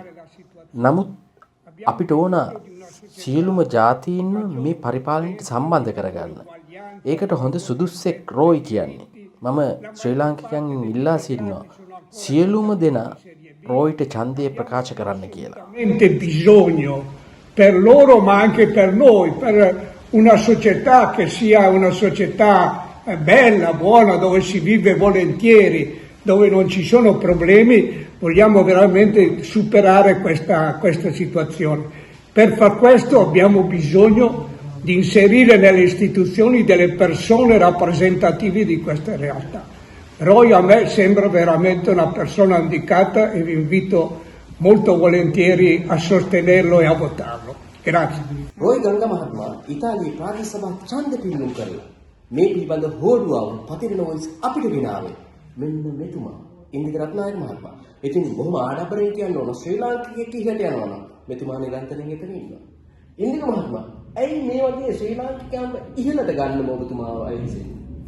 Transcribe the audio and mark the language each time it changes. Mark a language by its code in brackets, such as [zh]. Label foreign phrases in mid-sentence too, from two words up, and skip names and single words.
[si] නමුත් අපිට ඕන සියලුම ජාතීන්ව මේ පරිපාලනයට සම්බන්ධ කරගන්න. ඒකට හොඳ සුදුස්සෙක් රෝයි කියන්නේ. මම ශ්‍රී ලාංකිකයන්ගෙන් ඉල්ලා සිටිනවා සියලුම දෙනා රෝයිට ඡන්දය ප්‍රකාශ කරන්න කියලා. [it] Bisogno per loro ma anche per noi, per una società che sia una società bella, buona, dove si vive volentieri, dove non ci sono problemi, vogliamo veramente superare questa situazione. Per far questo abbiamo bisogno di inserire nelle istituzioni delle persone rappresentative di queste realtà. Roy a me sembra veramente una persona indicata e vi invito molto volentieri a sostenerlo e a votarlo. Grazie. [si] රෝයි ගංගා මහත්මයා ඉතාලියේ ප්‍රාදේශ සභා ඡන්ද පිළිනුම් කරලා මේ පිළිබඳ හෝඩුවව පතිරණ වොයිස් අපිට ගෙනාවේ. මෙන්න මෙතුමා ඉන්දික රත්නායක මහත්මයා. ඉතින් බොහොම ආඩම්බරයෙන් කියන්න ඕන ශ්‍රී ලාංකිකයෙක් ඉහළට යනවා නම් මෙතුමා නිරන්තරයෙන් එතන ඉන්නවා. ඉන්දික මහත්මයා ඇයි මේ වගේ ශ්‍රී ලාංකිකයන්ව ඉහළට ගන්නම ඔබතුමාව අයිතිසෙන්නේ?